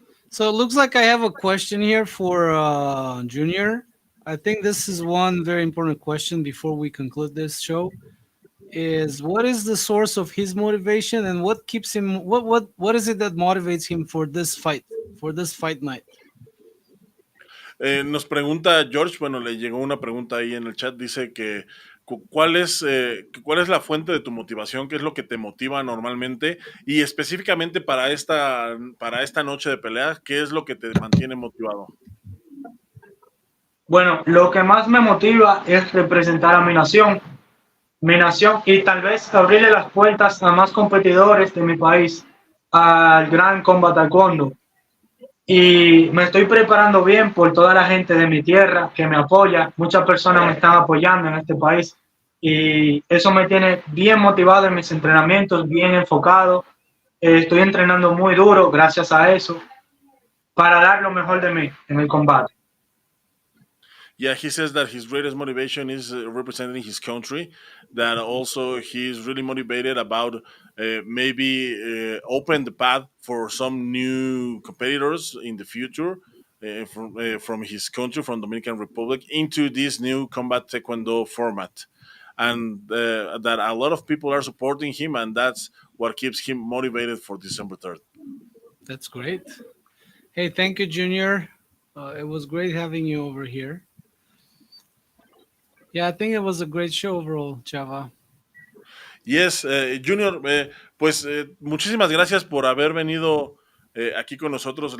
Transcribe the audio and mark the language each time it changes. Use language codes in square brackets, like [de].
[en] So it looks like I have a question here for Junior. I think this is one very important question before we conclude this show. Is what is the source of his motivation, and what keeps him? What is it that motivates him for this fight night? [es] Nos pregunta George, bueno, le llegó una pregunta ahí en el chat, dice que cuál es la fuente de tu motivación, qué es lo que te motiva normalmente, y específicamente para esta noche de pelea, qué es lo que te mantiene motivado. Bueno, lo que más me motiva es representar a mi nación, y tal vez abrirle las puertas a más competidores de mi país al gran Kombat Taekwondo. Y me estoy preparando bien por toda la gente de mi tierra que me apoya. Muchas personas me están apoyando en este país y eso me tiene bien motivado en mis entrenamientos, bien enfocado. Estoy entrenando muy duro gracias a eso para dar lo mejor de mí en el combate. [en] Yeah, he says that his greatest motivation is representing his country. That also he's really motivated about maybe open the path for some new competitors in the future from his country, from Dominican Republic, into this new combat taekwondo format, and that a lot of people are supporting him, and that's what keeps him motivated for December 3rd. That's great. Hey, thank you, Junior. It was great having you over here. Yeah, I think it was a great show overall, Chava. [es] Yes, Junior, pues muchísimas gracias por haber venido aquí con nosotros.